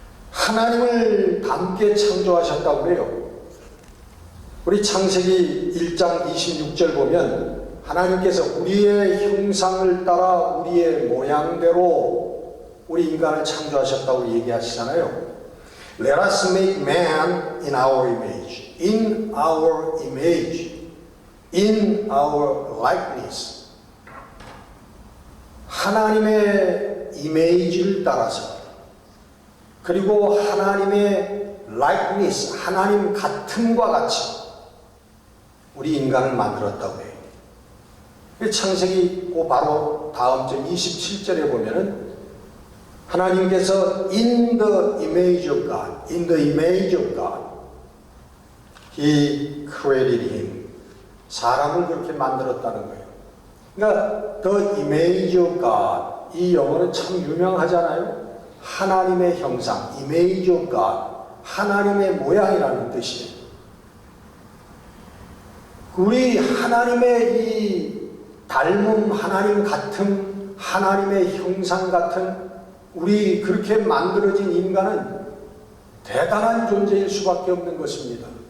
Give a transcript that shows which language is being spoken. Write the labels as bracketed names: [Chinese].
[Korean] 하나님을 닮게 창조하셨다고 그래요. 우리 창세기 1장 26절 보면 하나님께서 우리의 형상을 따라 우리의 모양대로 우리 인간을 창조하셨다고 얘기하시잖아요. [English] Let us make man in our image, in our image, in our likeness. [Korean] 하나님의 이미지를 따라서, 그리고 하나님의 likeness, 하나님 같음과 같이 우리 인간을 만들었다고 해요. 창세기 바로 다음 절 27절에 보면은 하나님께서 [English] in the image of God, in the image of God, He created him. [Korean] 사람을 그렇게 만들었다는 거예요. 그러니까 [English] the image of God, [Korean] 이 영어는 참 유명하잖아요. 하나님의 형상, [English] image of God, [Korean] 하나님의 모양이라는 뜻이에요. 우리 하나님의 이 닮음, 하나님 같음, 하나님의 형상 같은 우리 그렇게 만들어진 인간은 대단한 존재일 수밖에 없는 것입니다.